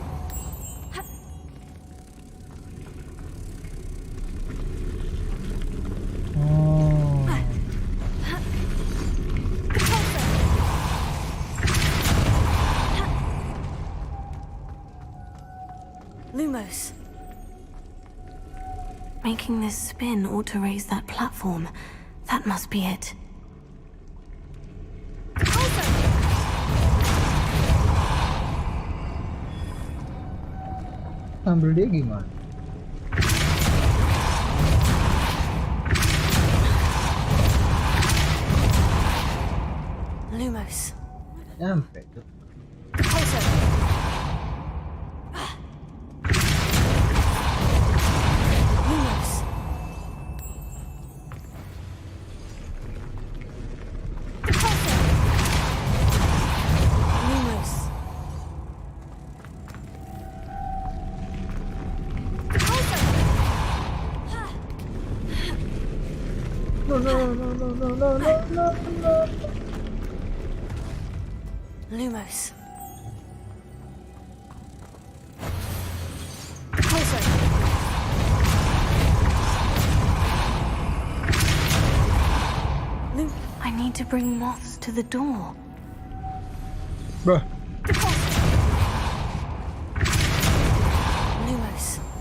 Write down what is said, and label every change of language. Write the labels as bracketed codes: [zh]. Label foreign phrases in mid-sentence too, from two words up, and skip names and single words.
[en] Oh. Lumos. Making this spin ought to raise that platform. That must be it. [id] Ambil dia gimana? [en] Lumos. [id] Nyampe tuh. [en] Lumos. Lumos. No. Lumos. I need to bring moths to the door. Bruh. Lumos.